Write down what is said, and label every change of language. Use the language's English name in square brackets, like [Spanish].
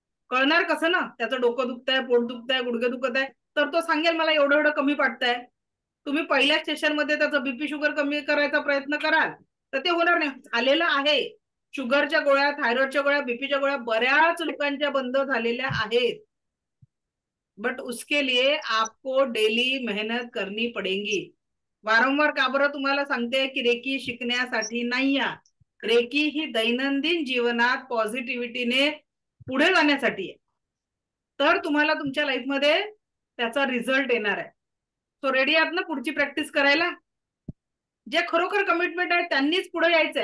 [Marathi] कळणार कसं ना, त्याचं डोकं दुखतंय, पोट दुखतंय, गुडघे दुखत आहे, तर तो सांगेल मला एवढं एवढं कमी पडतंय. तुम्ही पहिल्या सेशन मध्ये त्याचं बीपी शुगर कमी करायचा प्रयत्न कराल तर ते होणार नाही. झालेलं आहे. शुगरच्या गोळ्या, थायरॉइडच्या गोळ्या, बीपीच्या गोळ्या बऱ्याच लोकांच्या बंद झालेल्या आहेत. [Hindi] बट उसके लिए आपको डेली मेहनत करनी पडेगी. [Marathi] वारंवार का बरं तुम्हाला सांगते की रेकी शिकण्यासाठी नाही, रेकी ही दैनंदिन जीवनात पॉझिटिव्हिटीने पुढे जाण्यासाठी आहे. तर तुम्हाला तुमच्या लाईफमध्ये त्याचा रिझल्ट येणार आहे. सो रेडी आहात ना पुढची प्रॅक्टिस करायला? जे खरोखर कमिटमेंट आहे त्यांनीच पुढे यायचंय.